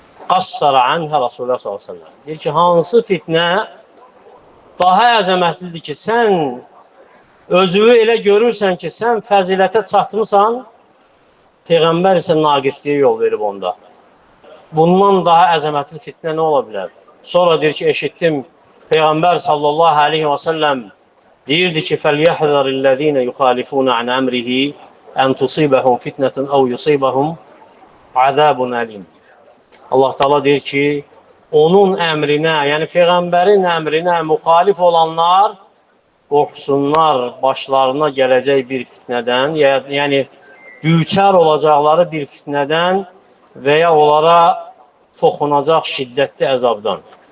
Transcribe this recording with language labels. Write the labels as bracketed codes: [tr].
[az] Qassara anhə Rasulullah s.ə.v. Deyir ki, hansı fitnə daha əzəmətlidir ki, sən özünü elə görürsən ki, sən fəzilətə çatmısan, Peyğəmbər isə naqisliyə yol verib onda. Bundan daha əzəmətli fitnə nə ola bilər? Sonra deyir ki, eşitdim, Peyğəmbər sallallahu aleyhi və səlləm deyirdi ki, [ar] فَلْيَحْذَرِ الَّذ۪ينَ يُخَالِفُونَ عَنْ أَمْرِهِ أَنْ تُصِيبَهُمْ فِتْنَةٌ أَوْ يُصِيبَهُمْ عَذَابٌ أَلِيمٌ. [az] Allah Teala deyir ki, onun əmrinə, yəni Peyğəmbərin əmrinə müxalif olanlar qorxsunlar başlarına gələcək bir fitnədən, yəni düçar olacaqları bir fitnədən və ya onlara toxunacaq şiddətli əzabdan.